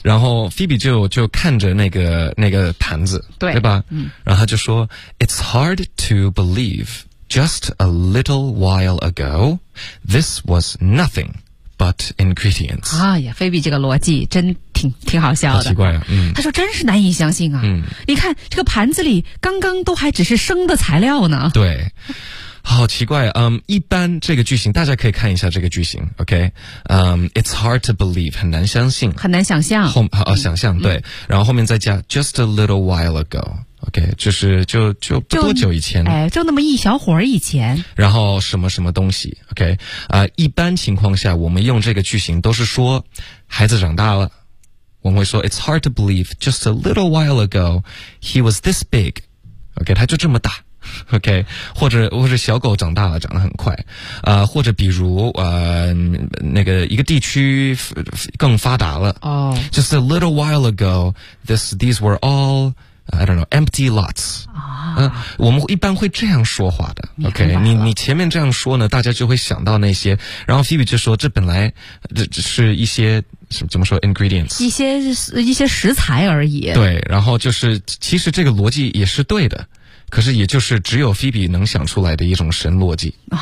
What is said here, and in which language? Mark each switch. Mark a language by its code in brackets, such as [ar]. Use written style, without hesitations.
[zh] 然后 Phoebe 就看着那个盘子， 对吧、然后他就说 [en] It's hard to believe just a little while ago this was nothing but ingredients。 [zh] 哎呀， Phoebe 这个逻辑真挺好笑的，好奇怪啊、他说真是难以相信啊、你看这个盘子里刚刚都还只是生的材料呢，对，好奇怪，一般这个句型大家可以看一下这个句型 ,OK? [en] It's hard to believe, [zh] 很难相信。很难想象。想象，对。然后后面再加 [en] just a little while ago, [zh] OK? 就是就不多久以前。哎，就那么一小会儿以前。然后什么什么东西 ,OK? 一般情况下我们用这个句型都是说孩子长大了。 [en] 我们会说 it's hard to believe, just a little while ago, he was this big, OK? [zh] 他就这么大。 OK, 或者小狗长大了，长得很快，或者比如那个一个地区更发达了。 [en] Oh. Just a little while ago, these were all, I don't know, empty lots. [zh] 我们一般会这样说话的。 OK, 你前面这样说呢，大家就会想到那些，然后 Phoebe 就说这本来这是一些怎么说 ingredients, 一些食材而已。对，然后就是其实这个逻辑也是对的。可是也就是只有菲比能想出来的一种神逻辑、